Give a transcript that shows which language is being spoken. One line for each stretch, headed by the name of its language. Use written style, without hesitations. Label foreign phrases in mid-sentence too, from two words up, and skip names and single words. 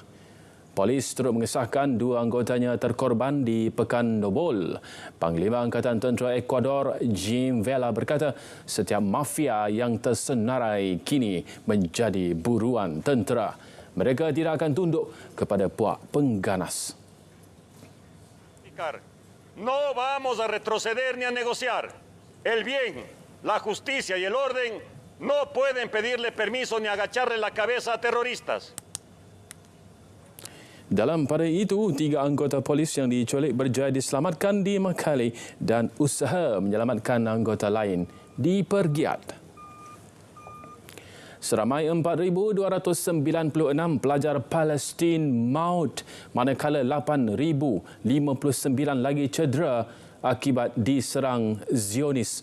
Malay: Polis turut mengesahkan 2 anggotanya terkorban di Pekan Nobel. Panglima Angkatan Tentera Ekuador, Jim Vela berkata, setiap mafia yang tersenarai kini menjadi buruan tentera. Mereka tidak akan tunduk kepada puak pengganas.
Spanish: No vamos a retroceder ni a negociar. El bien, la justicia y el orden no pueden pedirle permiso ni agacharle la cabeza a terroristas.
Malay: Dalam pada itu, 3 anggota polis yang diculik berjaya diselamatkan di Makale dan usaha menyelamatkan anggota lain dipergiat. Seramai 4,296 pelajar Palestin maut, manakala 8,059 lagi cedera akibat diserang Zionis.